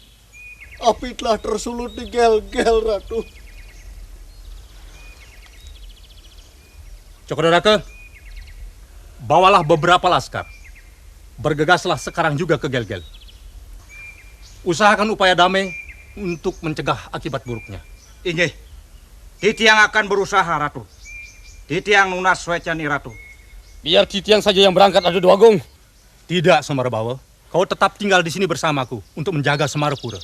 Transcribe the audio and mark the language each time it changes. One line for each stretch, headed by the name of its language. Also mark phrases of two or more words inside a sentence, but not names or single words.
Indonesian: Api telah tersulut di Gel-Gel, Ratu. Cokorda Rake, bawalah beberapa laskar. Bergegaslah sekarang juga ke Gel-Gel. Usahakan upaya damai untuk mencegah akibat buruknya. Inggih. Titiang akan berusaha, Ratu.
Balinese: Titiang lunas swecani, Ratu.
Indonesian: Biar Titiang saja yang berangkat, Ratu Dwagung. Tidak, Semarbawa. Kau tetap tinggal di sini bersamaku untuk menjaga Semarapura.